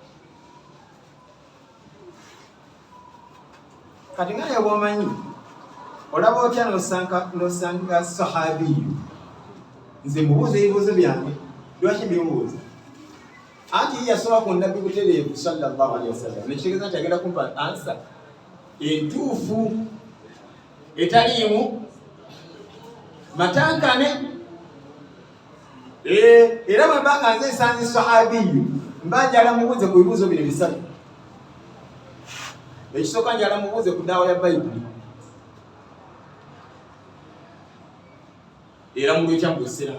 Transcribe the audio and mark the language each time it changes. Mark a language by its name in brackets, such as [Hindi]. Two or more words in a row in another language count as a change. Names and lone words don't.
[Ganda] Kati nga bw'omanyi olaba otya n'osanga sahabiyu. Nze mubuuza ebibuuzo byange, lwaki mbimubuuza? Anti yasoba ku nabbi butereevu [Arabic] صلى الله عليه وسلم. [Ganda] Nekitegeeza nti agenda kumpa ansa entuufu etaliimu matankane. Era bwe mbanga nze nsanze sahabiyu mba njala mubuuze ku bibuuzo bino bisatu. Ekisooka njala mubuuze ku ddaawa ya Bayibuli era mu lwekya mu Busiraamu.